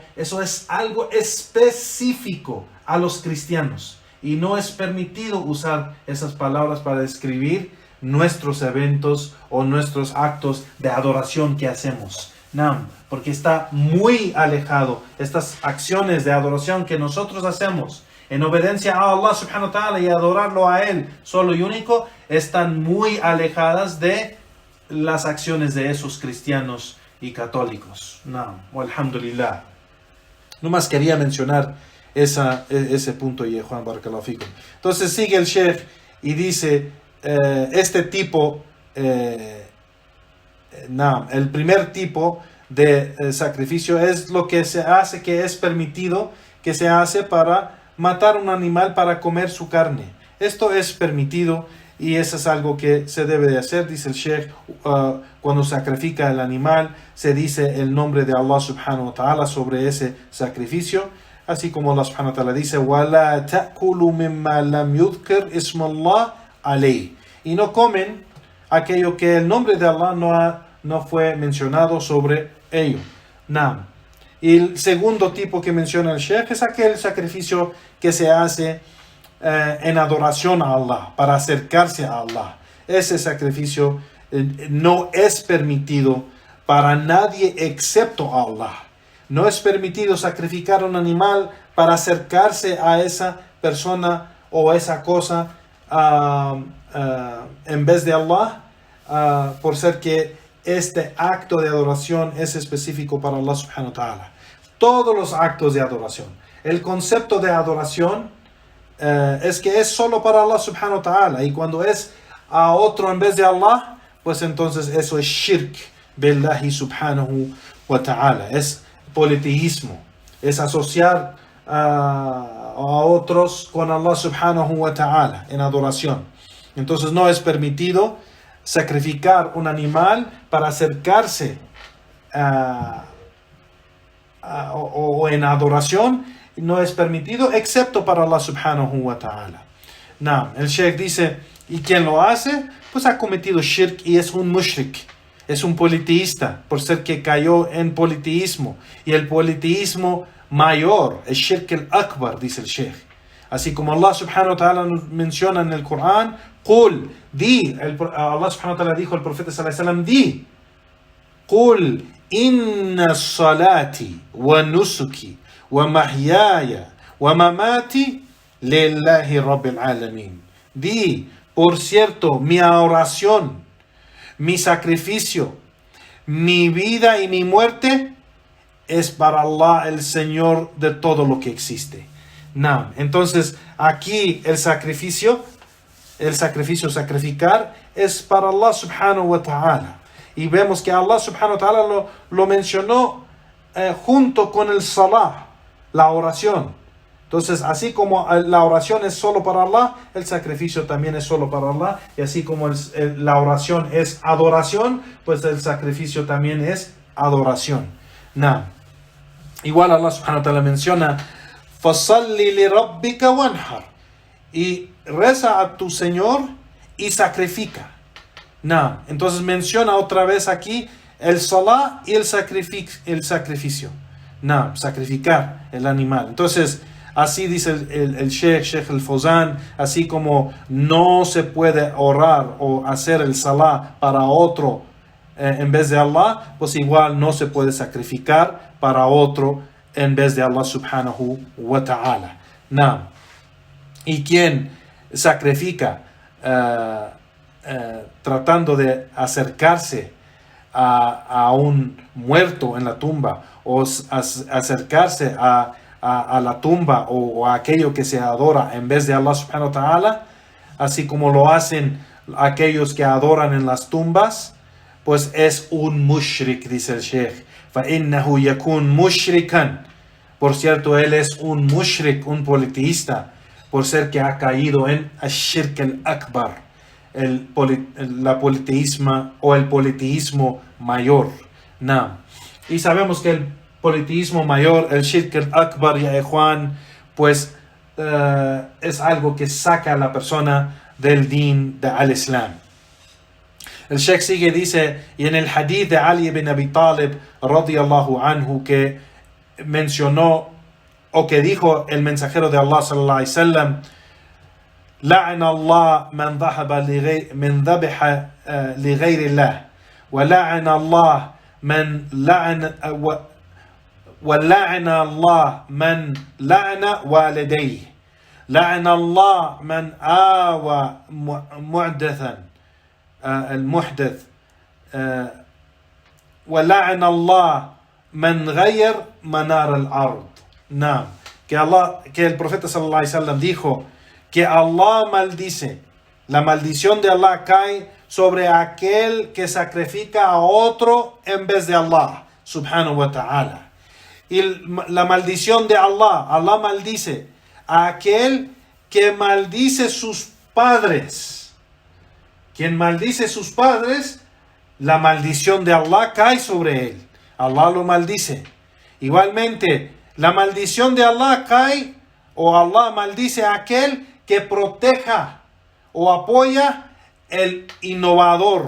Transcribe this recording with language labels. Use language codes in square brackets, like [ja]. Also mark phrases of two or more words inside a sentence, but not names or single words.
[es] Eso es algo específico a los cristianos. Y no es permitido usar esas palabras para describir nuestros eventos o nuestros actos de adoración que hacemos. No, porque está muy alejado estas acciones de adoración que nosotros hacemos en obediencia a Allah [ar] سبحانه وتعالى [es] y adorarlo a Él solo y único, están muy alejadas de las acciones de esos cristianos y católicos. No, alhamdulillah. Nomás quería mencionar ese punto, y Juan [ar] بارك الله فيكم. [es] Entonces sigue el Sheikh y dice, este tipo, el primer tipo de sacrificio es lo que se hace, que es permitido, que se hace para matar un animal para comer su carne. Esto es permitido y eso es algo que se debe de hacer. Dice el Sheikh, cuando sacrifica el animal, se dice el nombre de Allah [ar] سبحانه وتعالى [es] sobre ese sacrificio. Así como Allah [ar] سبحانه وتعالى dice, وَلَا تَأْكُلُوا مِمَّا لَمْ يُذْكَرْ اسْمَ اللَّهِ عَلَيْهِ. [es] Y no comen aquello que el nombre de Allah no fue mencionado sobre ello. Y el segundo tipo que menciona el Sheikh es aquel sacrificio que se hace en adoración a Allah, para acercarse a Allah. Ese sacrificio no es permitido para nadie excepto a Allah. No es permitido sacrificar un animal para acercarse a esa persona o esa cosa en vez de Allah, por ser que este acto de adoración es específico para Allah [ar] سبحانه وتعالى. [es] Todos los actos de adoración. El concepto de adoración es que es solo para Allah [ar] سبحانه وتعالى. [es] Y cuando es a otro en vez de Allah, pues entonces eso es [ar] شرك بالله سبحانه وتعالى. [es] Es politeísmo. Es asociar a otros con Allah [ar] سبحانه وتعالى [es] en adoración. Entonces no es permitido sacrificar un animal para acercarse o en adoración. No es permitido excepto para Allah [ar] سبحانه وتعالى. [es] El Sheikh dice, ¿y quién lo hace? Pues ha cometido shirk y es un mushrik, es un politeísta, por ser que cayó en politeísmo. Y el politeísmo mayor, el [ar] الشرك الأكبر, [es] dice el Sheikh. Así como Allah [ar] سبحانه وتعالى [es] nos menciona en el Corán, [ar] قُل, di, Allah سبحانه وتعالى [es] dijo al profeta [ar] صلى الله عليه وسلم, di, قُل إِنَّ الصَّلَاةِ وَنُسُكِ وَمَحْيَايَ وَمَمَاتِي لِلَّهِ رَبِّ الْعَالَمِينَ. [es] Di, por cierto, mi oración, mi sacrificio, mi vida y mi muerte es para Allah, el Señor de todo lo que existe. Entonces aquí el sacrificio, sacrificar es para Allah [ar] سبحانه وتعالى. [es] Y vemos que Allah [ar] سبحانه وتعالى [es] lo mencionó junto con el salah, la oración. Entonces, así como la oración es solo para Allah, el sacrificio también es solo para Allah. Y así como la oración es adoración, pues el sacrificio también es adoración. [ar] Nah. Igual Allah سبحانه وتعالى menciona فَصَلِّ لِرَبِّكَ وَانْحَرْ, [es] y reza a tu Señor y sacrifica. Nah. Entonces menciona otra vez aquí el salah y el sacrificio. Nah, sacrificar el animal. Entonces, así dice el Sheikh al-Fawzan, así como no se puede orar o hacer el salah para otro en vez de Allah, pues igual no se puede sacrificar para otro en vez de Allah [ar] سبحانه وتعالى. [es] Nah. Y quien sacrifica tratando de acercarse a un muerto en la tumba, o acercarse a la tumba o a aquello que se adora en vez de Allah [ar] سبحانه وتعالى, [es] así como lo hacen aquellos que adoran en las tumbas, pues es un mushrik, dice el Sheikh. [ar] فَإِنَّهُ يَكُونْ مُشْرِكًا. [es] Por cierto, él es un mushrik, un politeísta, por ser que ha caído en [ar] الشرك الأكبر, [es] la politeísmo o el politeísmo mayor. Nah. Y sabemos que el politeísmo mayor, el [ar] الشرك الأكبر, يا إخوان, [es] pues es algo que saca a la persona del [ar] دين الإسلام. [es] El Sheikh sigue, dice, y en el hadith de Ali ibn Abi Talib [ar] رضي الله عنه, [es] que mencionó o que dijo el mensajero de Allah [ar] صلى الله عليه وسلم: لعن الله من ذبح لغير الله ولعن الله من لعن والديه لعن الله من آوى محدثا المحدث ولعن الله من غير منار الأرض. نعم. [es] Que el profeta [ar] صلى الله عليه وسلم [es] dijo que Allah maldice, la maldición de Allah cae sobre aquel que sacrifica a otro en vez de Allah [ar] سبحانه وتعالى. [es] Y la maldición de Allah maldice a aquel que maldice sus padres. Quien maldice sus padres, la maldición de Allah cae sobre él. Allah lo maldice. Igualmente, la maldición de Allah cae, o Allah maldice a aquel que proteja o apoya el innovador.